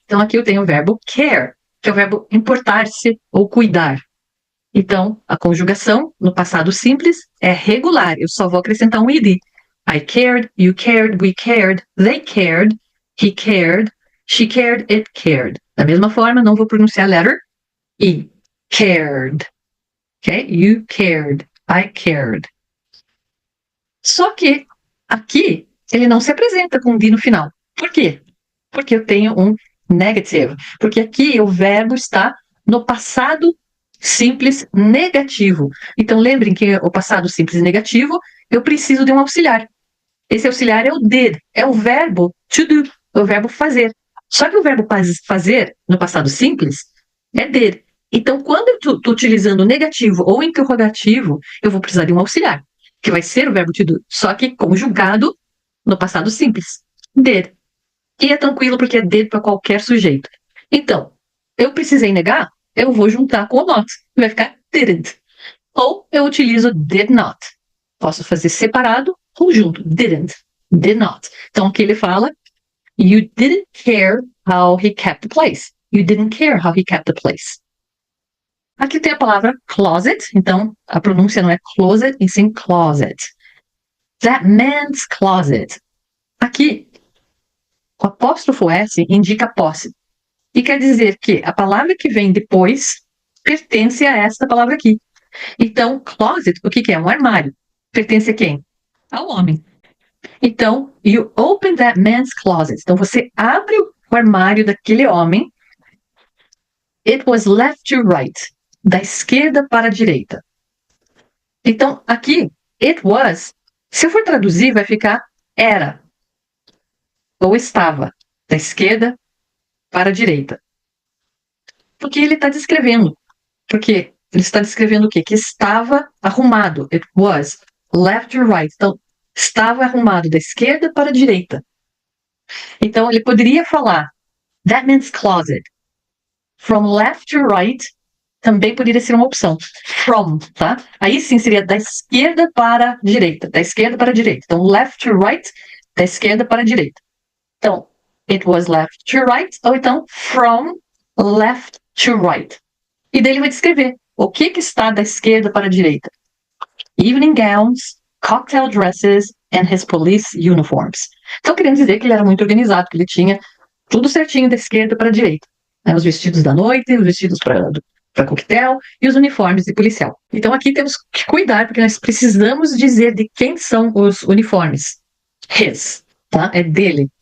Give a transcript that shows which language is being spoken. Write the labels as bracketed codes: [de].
[pt] Então, aqui eu tenho o verbo care, que é o verbo importar-se ou cuidar. Então, a conjugação no passado simples é regular. Eu só vou acrescentar um id. [en] I cared, you cared, we cared, they cared, he cared, she cared, it cared. [pt] Da mesma forma, não vou pronunciar a letter E. [en] Cared. Ok? You cared. I cared. [pt] Só que aqui ele não se apresenta com D no final. Por quê? Porque eu tenho um negative. Porque aqui o verbo está no passado simples negativo. Então lembrem que o passado simples negativo, eu preciso de um auxiliar. Esse auxiliar é o did, é o verbo to do, é o verbo fazer. Só que o verbo fazer, no passado simples, é did. Então, quando eu estou utilizando negativo ou interrogativo, eu vou precisar de um auxiliar, que vai ser o verbo [en] to do, [pt] só que conjugado no passado simples. Did. E é tranquilo porque é did para qualquer sujeito. Então, eu precisei negar, eu vou juntar com o not. Vai ficar didn't. Ou eu utilizo did not. Posso fazer separado ou junto. [en] Didn't. Did not. Então, [pt] aqui ele fala, [en] you didn't care how he kept the place. You didn't care how he kept the place. [pt] Aqui tem a palavra closet. Então, a pronúncia não é closet, e sim closet. [en] That man's closet. [pt] Aqui, o apóstrofo S indica posse. E quer dizer que a palavra que vem depois pertence a esta palavra aqui. Então, closet, o que é? Um armário. Pertence a quem? Ao homem. [en] Então, you open that man's closet. [pt] Então, você abre o armário daquele homem. [en] It was left to right. [pt] Da esquerda para a direita. Então, aqui, it was, se eu for traduzir, vai ficar era. Ou estava. Da esquerda para a direita. Porque ele está descrevendo. Porque ele está descrevendo o quê? Que estava arrumado. [en] It was left to right. [pt] Então, estava arrumado da esquerda para a direita. Então, ele poderia falar [en] That means closet. From left to right [pt] também poderia ser uma opção. From, tá? Aí sim seria da esquerda para a direita. Da esquerda para a direita. Então, left to right, da esquerda para a direita. [en] Então, it was left to right, [pt] ou então, [en] from left to right. [pt] E daí ele vai descrever o que está da esquerda para a direita. [en] Evening gowns, cocktail dresses and his police uniforms. [pt] Então, querendo dizer que ele era muito organizado, que ele tinha tudo certinho da esquerda para a direita. Os vestidos da noite, os vestidos para coquetel e os uniformes de policial. Então aqui temos que cuidar, porque nós precisamos dizer de quem são os uniformes. His, tá? É dele.